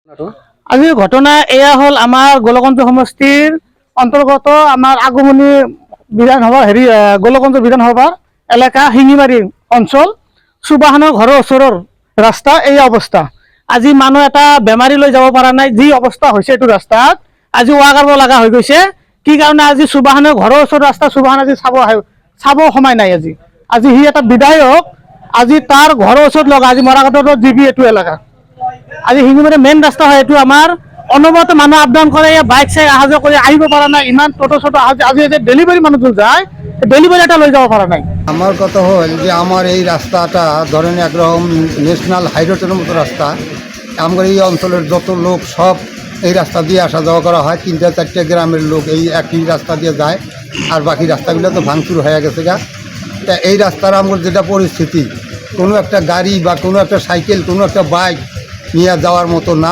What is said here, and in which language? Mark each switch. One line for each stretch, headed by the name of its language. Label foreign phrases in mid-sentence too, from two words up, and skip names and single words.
Assamese: আজি ঘটনা এয়া হল আমার গোলকগঞ্জ সমষ্টির অন্তর্গত আমার আগমনী বিধানসভা গোলকগঞ্জ বিধানসভার এলাকা শিঙিমারি অঞ্চল সুবাহানৰ ঘৰৰ ওচৰৰ ৰাস্তা এই অৱস্থা। আজি মানুহ এটা বেমাৰী লৈ যাব পৰা নাই, যি অৱস্থা হৈছে এইটো ৰাস্তাত আজি ওৱা কৰিব লগা হৈ গৈছে। কি কাৰণে আজি সুবাহানৰ ঘৰৰ ওচৰৰ ৰাস্তা সুবাহান আজি চাব সময় নাই। আজি সি এটা বিধায়ক, আজি তাৰ ঘৰৰ ওচৰত লগা আজি মৰাঘাটৰ জিবি এইটো এলেকা আজি শিঙিমাৰি মেইন ৰাস্তা হয়। এইটো আমাৰ অনবৰতে মানুহ আপডাউন কৰে, বাইক চাইক অহা যোৱা কৰি আহিব পৰা নাই। ইমান টোটো চটো আজি ডেলিভারি মানুষজন যায়, ডেলিভারি এটা লৈ যাব পৰা নাই।
Bangla: আমার কথা হল যে আমার এই রাস্তাটা ধরেন একরকম
English: national highroad
Bangla: মতো রাস্তা। আমার এই অঞ্চলের যত লোক সব এই রাস্তা দিয়ে আসা যাওয়া করা হয়। 3-4 গ্রামের লোক এই একই রাস্তা দিয়ে যায়, আর বাকি রাস্তাগুলো তো ভাঙচুর হয়ে গেছে গা। তা এই রাস্তার আমার যেটা পরিস্থিতি, কোনো একটা গাড়ি বা কোনো একটা সাইকেল কোনো একটা বাইক নিয়ে যাওয়ার মতো না।